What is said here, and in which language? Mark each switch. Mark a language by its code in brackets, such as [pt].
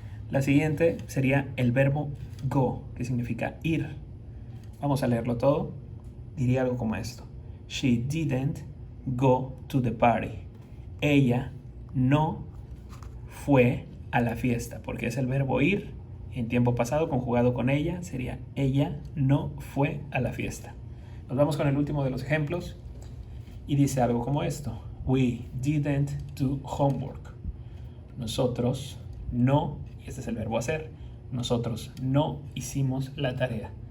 [es] La siguiente sería el verbo go, que significa ir. Vamos a leerlo todo. Diría algo como esto. [en] She didn't go to the party. [es] Ella no fue a la fiesta, porque es el verbo ir en tiempo pasado conjugado con ella, sería ella no fue a la fiesta. Nos vamos con el último de los ejemplos y dice algo como esto. [en] We didn't do homework. [es] Nosotros no, y este es el verbo hacer, nosotros no hicimos la tarea.